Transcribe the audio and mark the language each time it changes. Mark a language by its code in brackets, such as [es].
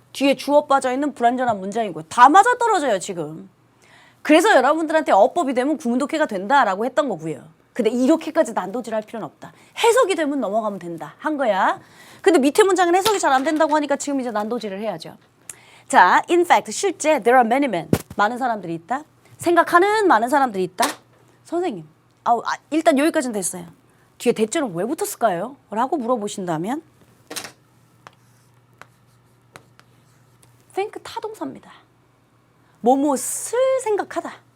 [ko] 뒤에 주어 빠져있는 불완전한 문장이고요. 다 맞아떨어져요 지금. 그래서 여러분들한테 어법이 되면 구문독해가 된다라고 했던 거고요. 근데 이렇게까지 난도질할 필요는 없다. 해석이 되면 넘어가면 된다 한 거야. 근데 밑에 문장은 해석이 잘 안 된다고 하니까 지금 이제 난도질을 해야죠. [en] 자, in fact 실제 there are many men. [ko] 많은 사람들이 있다. 생각하는 많은 사람들이 있다. 선생님, 일단 여기까지는 됐어요. 뒤에 대절은 왜 붙었을까요? 라고 물어보신다면 think 타동사입니다. 뭐뭇을 생각하다.